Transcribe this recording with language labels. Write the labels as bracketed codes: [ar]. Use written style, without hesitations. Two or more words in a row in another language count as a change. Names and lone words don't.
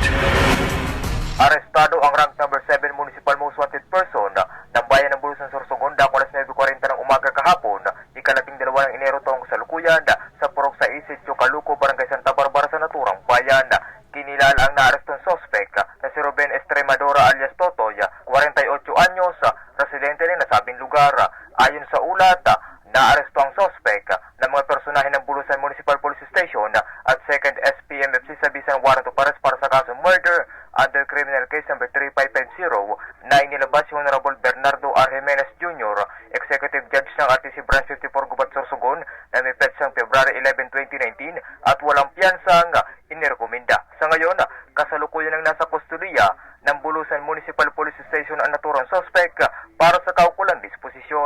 [tl] Arestado ang rank number 7 Municipal Most Wanted Person ng bayan ng Bulusan, Sorsogon, dako alas 9:40 ng umaga kahapon, ika-12 ng Enero taong kasalukuyan sa Purok sa Sitio Caluco, Barangay Santa Barbara sa naturang bayan. Kinilala ang naarestong sospek na si Ruben Estremadora alias Totoy, 48 anyos, residente ng nasabing lugar. Ayon sa ulat, naaresto ang sospek ng mga personahe ng Bulusan Municipal Police Station at 2nd SPMFC sa bisang [en] warrant of arrest [tl] para sa kaso [en] murder under criminal case number [tl] 3550 na inilabas si Honorable Bernardo R. Jimenez Jr., [en] Executive Judge [tl] ng RTC Branch 54 Gubat, Sorsogon, na may petsang February 11, 2019 at walang piyansang inirekomenda. Sa ngayon, kasalukuyan ang nasa kustudiya ng Bulusan Municipal Police Station ang naturang suspect para sa kaukulang disposisyon.